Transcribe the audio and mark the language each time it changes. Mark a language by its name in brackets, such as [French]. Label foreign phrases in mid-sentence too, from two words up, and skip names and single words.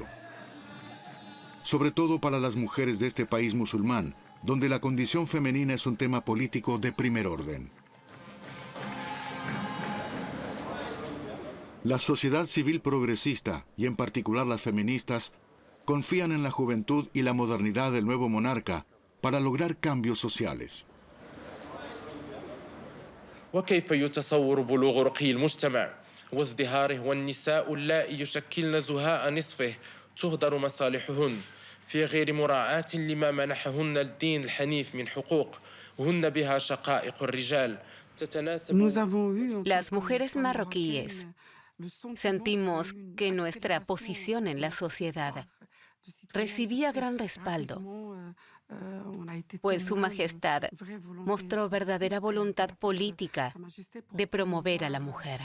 [Spanish] Sobre todo para las mujeres de este país musulmán, donde la condición femenina es un tema político de primer orden. La sociedad civil progresista, y en particular las feministas, confían en la juventud y la modernidad del nuevo monarca para lograr cambios sociales. [Arabic] وكيف يتصور بلوغ رقي المجتمع وازدهاره والنساء اللائي يشكلن زهاء نصفه تهدر مصالحهن في غير مراعاة لما منحهن الدين الحنيف من حقوق وهن بها شقائق الرجال تتناسب. [Spanish] Las mujeres marroquíes sentimos que nuestra posición en la sociedad recibía gran respaldo, pues Su Majestad mostró verdadera voluntad política de promover a la mujer.